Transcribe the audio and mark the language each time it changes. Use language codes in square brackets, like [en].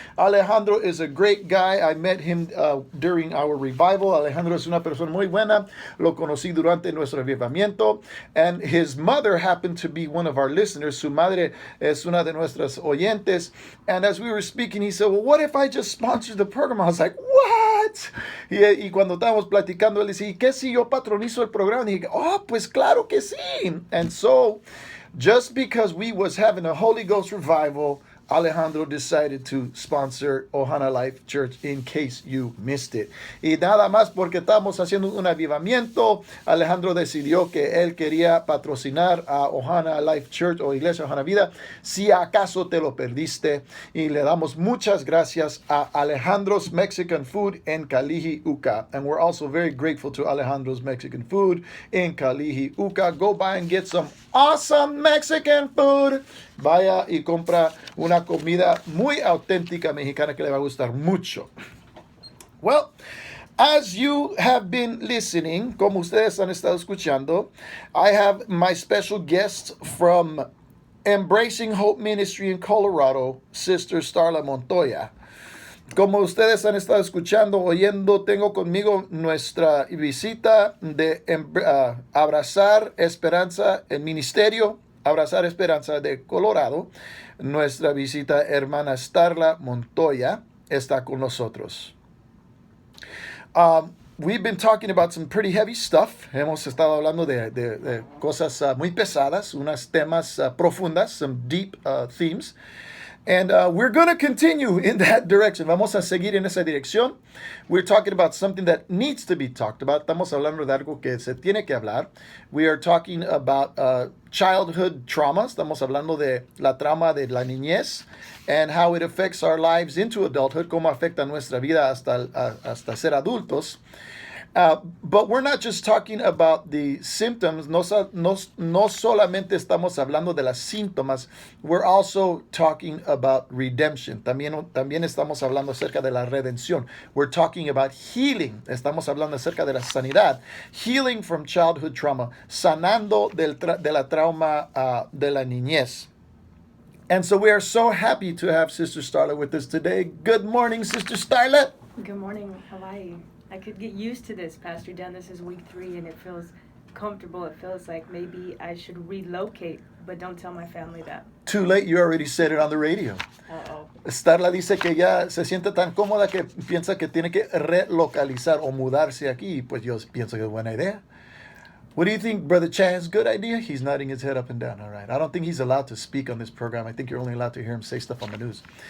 [en] Alejandro is a great guy. I met him during our revival. [es] Alejandro es una persona muy buena. Lo conocí durante nuestro avivamiento. [en] And his mother happened to be one of our listeners. [es] Su madre es una de nuestras oyentes. [en] And as we were speaking, he said, well, what if I just sponsor the program? I was like, what? [es] Y cuando estábamos platicando, él decía, ¿y qué si yo patronizo el programa? Y dije, oh, pues claro que sí. [en] And so, just because we was having a Holy Ghost revival, Alejandro decided to sponsor Ohana Life Church in case you missed it. [es] Y nada más porque estamos haciendo un avivamiento, Alejandro decidió que él quería patrocinar a Ohana Life Church o Iglesia Ohana Vida. Si acaso te lo perdiste, y le damos muchas gracias a Alejandro's Mexican Food en Kalihi Uka. [en] And we're also very grateful to Alejandro's Mexican Food in Kalihi Uka. Go by and get some awesome Mexican food. [es] Vaya y compra una comida muy auténtica mexicana que le va a gustar mucho. [en] Well, as you have been listening, [es] como ustedes han estado escuchando, [en] I have my special guest from Embracing Hope Ministry in Colorado, Sister StarlaJMontoya. [es] Como ustedes han estado escuchando, oyendo, tengo conmigo nuestra visita de Abrazar Esperanza, el Ministerio Abrazar Esperanza de Colorado. Nuestra visita hermana StarlaJMontoya está con nosotros. [en] We've been talking about some pretty heavy stuff. [es] Hemos estado hablando de cosas muy pesadas, unos temas profundas, [en] some deep themes. And we're going to continue in that direction. [es] Vamos a seguir en esa dirección. [en] We're talking about something that needs to be talked about. [es] Estamos hablando de algo que se tiene que hablar. [en] We are talking about childhood trauma. [es] Estamos hablando de la trauma de la niñez [en] and how it affects our lives into adulthood, [es] cómo afecta nuestra vida hasta ser adultos. [en] But we're not just talking about the symptoms. [es] No solamente estamos hablando de las síntomas. [en] We're also talking about redemption. [es] También estamos hablando acerca de la redención. [en] We're talking about healing. [es] Estamos hablando acerca de la sanidad. [en] Healing from childhood trauma. [es] Sanando de la trauma de la niñez. [en] And so we are so happy to have Sister Starla with us today. Good morning, Sister Starla. Good morning, Hawaii. I could get used to this, Pastor Dan. This is week 3, and it feels comfortable. It feels like maybe I should relocate, but don't tell my family that. Too late, you already said it on the radio. Uh-oh. [es] Starla dice que ya se siente tan cómoda que piensa que tiene que relocalizar o mudarse aquí. Pues yo pienso que es buena idea. [en] What do you think, Brother Chaz? Good idea? He's nodding his head up and down. All right. I don't think he's allowed to speak on this program. I think you're only allowed to hear him say stuff on the news.